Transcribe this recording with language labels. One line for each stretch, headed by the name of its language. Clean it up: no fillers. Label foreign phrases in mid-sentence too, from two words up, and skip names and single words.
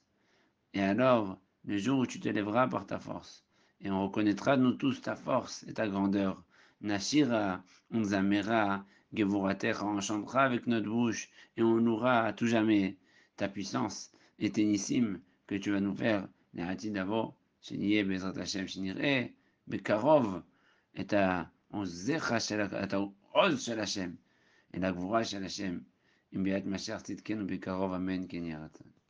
French: Et alors, le jour où tu te lèveras par ta force, et on reconnaîtra nous tous ta force et ta grandeur. Nashira, on zamera, Gevuratecha, on chantera avec notre bouche, et on louera à tout jamais ta puissance et tes nissim que tu vas nous faire. Néhati d'abord.
Hebrew: שנהיה בעזרת השם, שנראה בקרוב את העוז של השם, את הגבורה של השם, עם ביאת משיח צדקנו בקרוב, אמן כן יהי רצון.